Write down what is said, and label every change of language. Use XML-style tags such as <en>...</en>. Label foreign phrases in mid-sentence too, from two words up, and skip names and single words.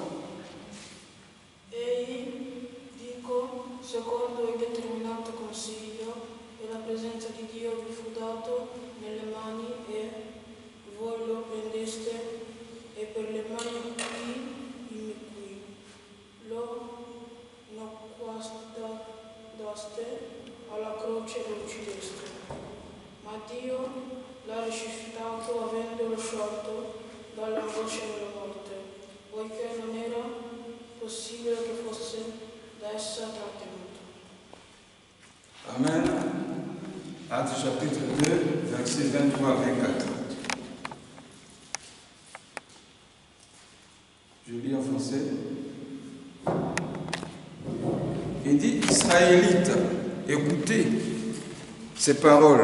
<it>Egli, dico, secondo il determinato consiglio della presenza di Dio, vi fu dato nelle mani e voi lo prendeste e per le mani qui lo nacquastaste alla croce e lo uccideste. Ma Dio l'ha risuscitato avendolo sciolto dall'angoscia della morte, poiché non era possibile che fosse da essa trattenuto. Amen.</it> <fr>Actes chapitre 2, versets 23 à 24. Je lis en français. Il dit, Israélites, écoutez, ces paroles.</fr>